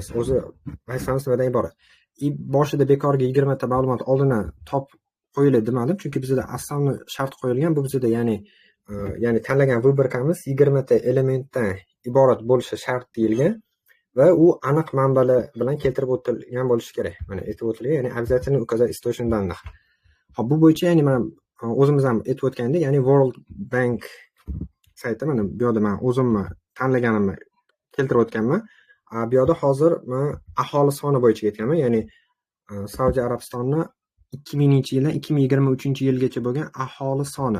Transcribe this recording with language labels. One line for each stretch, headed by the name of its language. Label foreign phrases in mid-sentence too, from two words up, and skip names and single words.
Uzbek: O'zi vazifamiz nimadan iborat? Boshida bekorga 20 ta ma'lumot oldindan top qo'yiladi demadim, chunki bizda asosiy shart qo'yilgan. Bu bizda ya'ni tanlagan rubrikamiz 20 ta elementdan iborat bo'lishi shart deyilgan va u aniq manbalar bilan keltirib o'tilgan bo'lishi kerak. Mana aytib o'tilgan, ya'ni
Russian: обязательно указать источник данных.
Uzbek: Hop, bu bo'yicha ya'ni men o'zimiz ham aytib o'tgandek, ya'ni World Bank sayti, mana bu yerda men o'zimni tanlaganimni keltirib o'tganman. Bu yerda hozir men aholi soni bo'yicha ketganman, ya'ni Saudiya Arabistonning 2000-yildan 2023-yilgacha bo'lgan aholi soni.